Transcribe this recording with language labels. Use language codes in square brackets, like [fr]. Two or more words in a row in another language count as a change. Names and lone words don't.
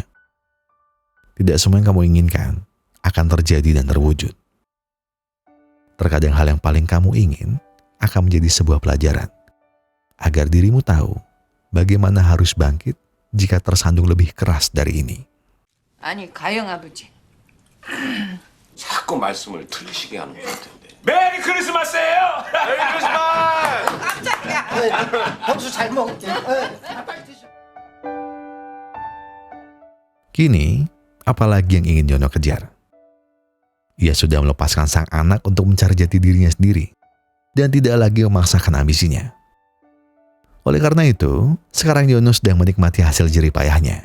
[id] Tidak semua yang kamu inginkan akan terjadi dan terwujud. Terkadang hal yang paling kamu ingin akan menjadi sebuah pelajaran. Agar dirimu tahu bagaimana harus bangkit jika tersandung lebih keras dari ini. [ko] 아니 가영 아버지. 자꾸 말씀을 들으시게 하는 것 같은데. [en] 메리 크리스마스예요. Merry Christmas. [ko] 형수 잘 먹을게. [id] Kini, apalagi yang ingin Yono kejar? Ia sudah melepaskan sang anak untuk mencari jati dirinya sendiri dan tidak lagi memaksakan ambisinya. Oleh karena itu, sekarang Yono sedang menikmati hasil jerih payahnya.